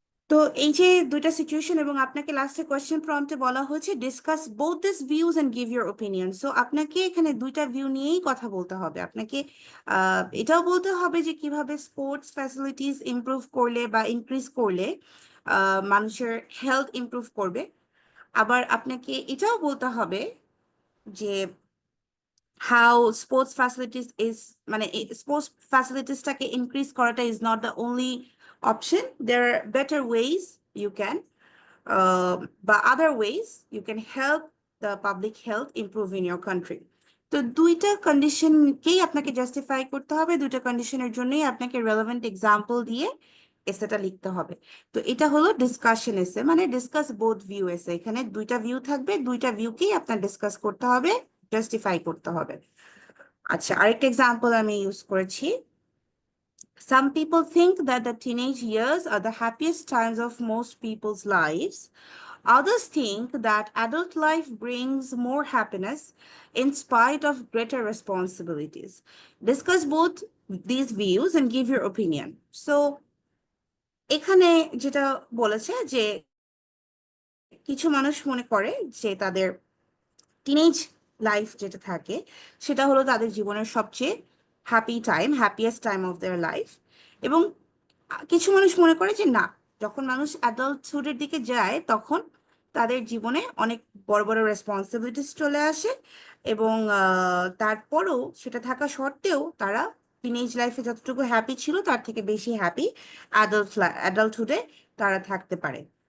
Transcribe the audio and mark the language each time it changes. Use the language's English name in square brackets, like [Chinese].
[Bangla] তো এই যে দুইটা সিচুয়েশন এবং আপনাকে লাস্টে কোয়েশ্চেন প্রম্পটে বলা হয়েছে [English] Discuss both this views and give your opinion. [Bangla] So আপনাকে এখানে দুইটা ভিউ নিয়েই কথা বলতে হবে। আপনাকে এটাও বলতে হবে যে কিভাবে স্পোর্টস ফ্যাসিলিটিস ইমপ্রুভ করলে বা ইনক্রিজ করলে মানুষের হেলথ ইমপ্রুভ করবে। আবার আপনাকে এটাও বলতে হবে যে [English] how sports facilities is মানে sports facilitiesটাকে increase করাটা is not the only option. There are better ways you can but other ways you can help the public health improve in your country. [Bangla] তো দুইটা কন্ডিশনকেই আপনাকে জাস্টিফাই করতে হবে, দুইটা কন্ডিশনের জন্যই আপনাকে রেলেভেন্ট এক্সাম্পল দিয়ে এসেটা লিখতে হবে। তো এটা হলো ডিসকাশন এসে, মানে ডিসকাস বোথ ভিউ এসে। এখানে দুইটা ভিউ থাকবে, দুইটা ভিউকেই আপনার ডিসকাস করতে হবে, জাস্টিফাই করতে হবে। আচ্ছা, আরেকটা এক্সাম্পল আমি ইউজ করেছি। [English] Some people think that the teenage years are the happiest times of most people's lives. Others think that adult life brings more happiness in spite of greater responsibilities. Discuss both these views and give your opinion. [Bangla] So, এখানে যেটা বলেছে যে কিছু মানুষ মনে করে যে তাদের টিনেজ লাইফ যেটা থাকে সেটা হলো তাদের জীবনের সবচেয়ে happy time, happiest time of their life. এবং কিছু মানুষ মনে করে যে না, যখন মানুষ অ্যাডাল্টহুডের দিকে যায় তখন তাদের জীবনে অনেক বড় বড় রেসপন্সিবিলিটিস চলে আসে এবং তারপরও সেটা থাকা সত্ত্বেও তারা টিনেজ লাইফে যতটুকু হ্যাপি ছিল তার থেকে বেশি হ্যাপি অ্যাডাল্টহুডে তারা থাকতে পারে।